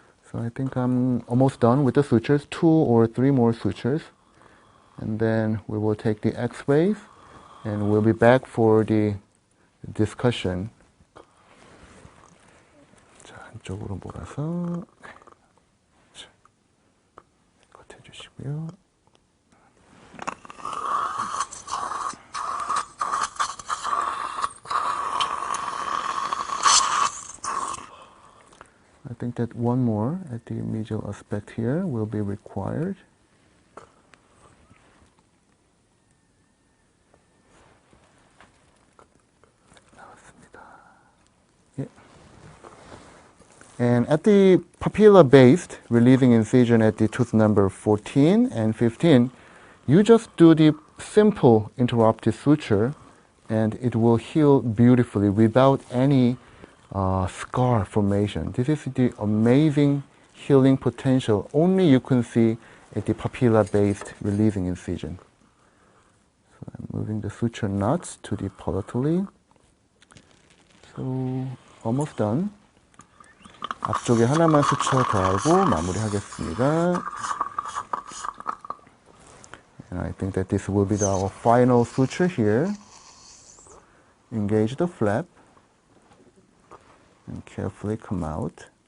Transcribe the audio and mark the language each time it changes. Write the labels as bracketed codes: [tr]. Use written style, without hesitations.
[en] So I think I'm almost done with the sutures, 2 or 3 more sutures. And then we will take the x-rays and we'll be back for the discussion. [ko] 자, 한쪽으로 몰아서 자, 컷 해주시고요. [en] I think that one more at the medial aspect here will be required. Yeah. And at the papilla-based releasing incision at the tooth number 14 and 15, you just do the simple interrupted suture and it will heal beautifully without any scar formation. This is the amazing healing potential only you can see at the papilla-based releasing incision. So I'm moving the suture nuts to the palatally. So almost done. [ko] 앞쪽에 하나만 수쳐 더 하고 마무리하겠습니다. [en] And I think that this will be our final suture here. Engage the flap. And carefully come out.